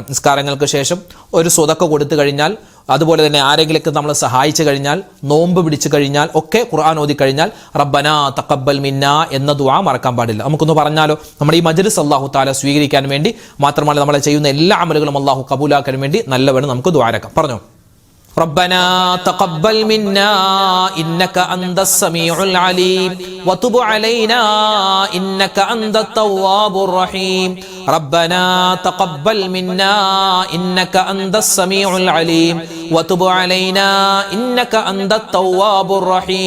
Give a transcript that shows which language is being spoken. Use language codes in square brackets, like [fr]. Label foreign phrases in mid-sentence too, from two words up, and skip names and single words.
[ml] നിസ്കാരങ്ങൾക്ക് ശേഷം ഒരു സ്വതക്ക കൊടുത്തു കഴിഞ്ഞാൽ, അതുപോലെ തന്നെ ആരെങ്കിലൊക്കെ നമ്മൾ സഹായിച്ചു കഴിഞ്ഞാൽ, നോമ്പ് പിടിച്ചു കഴിഞ്ഞാൽ ഒക്കെ, ഖുർആൻ ഓതി കഴിഞ്ഞാൽ [ar] ربنا تقبل منا [ml] എന്ന ദുആ മറക്കാൻ പാടില്ല. നമുക്കൊന്ന് പറഞ്ഞാലോ, നമ്മുടെ ഈ മജ്ലിസ് [ar] الله تعالى [ml] സ്വീകരിക്കാൻ വേണ്ടി മാത്രമല്ല, നമ്മൾ ചെയ്യുന്ന എല്ലാ അമലുകളും അല്ലാഹു കബൂലാക്കാൻ വേണ്ടി നല്ലവണ്ണം നമുക്ക് ദുആരക്കാം. പറഞ്ഞോ. [ar] ربنا تقبل منا إنك أنت السميع العليم وتب علينا إنك أنت التواب الرحيم. ربنا تقبل منا إنك أنت السميع العليم وتب علينا إنك أنت التواب الرحيم.